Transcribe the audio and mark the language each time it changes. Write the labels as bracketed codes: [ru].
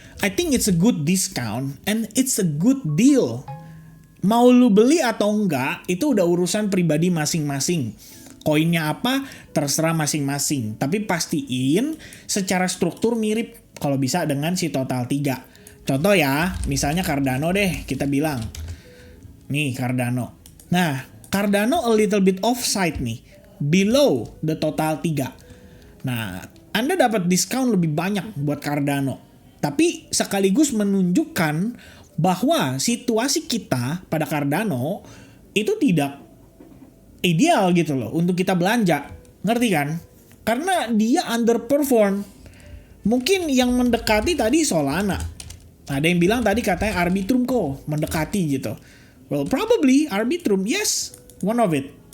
[en] I think it's a good discount and it's a good deal. [id] Mau lu beli atau enggak, itu udah urusan pribadi masing-masing. Koinnya apa, terserah masing-masing. Tapi pastiin secara struktur mirip kalau bisa dengan si total 3. Contoh ya, misalnya Cardano deh, kita bilang. Nih Cardano. Nah, [en] Cardano a little bit offside nih, below the total 3. [id] Nah, Anda dapat diskon lebih banyak buat Cardano. Tapi sekaligus menunjukkan bahwa situasi kita pada Cardano itu tidak ideal gitu loh untuk kita belanja. Ngerti kan? Karena dia underperform. Mungkin yang mendekati tadi Solana. Ada yang bilang tadi katanya Arbitrum kok mendekati gitu. [en] Well, probably Arbitrum, yes, one of it.